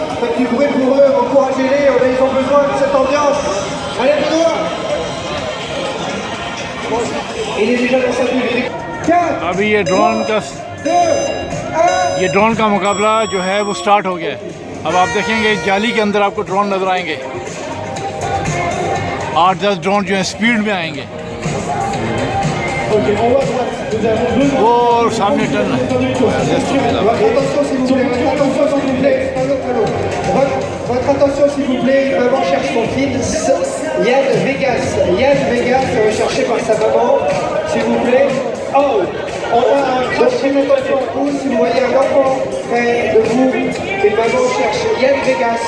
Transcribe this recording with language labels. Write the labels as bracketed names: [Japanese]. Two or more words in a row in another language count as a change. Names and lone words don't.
[Hindi] अभी ये ड्रोन का मुकाबला जो है वो स्टार्ट हो गया है। अब आप देखेंगे जाली के अंदर आपको ड्रोन नजर आएंगे। 8-10 ड्रोन जो है स्पीड में आएंगे। वो सामने टर्न [French] Votre attention s'il vous plaît, maman cherche son fils, Yann Vegas. Yann Vegas est recherché par sa maman, s'il vous plaît. Oh, on a un crash attention en pouce, si vous voyez un enfant près de vous, et maman cherche Yann Vegas.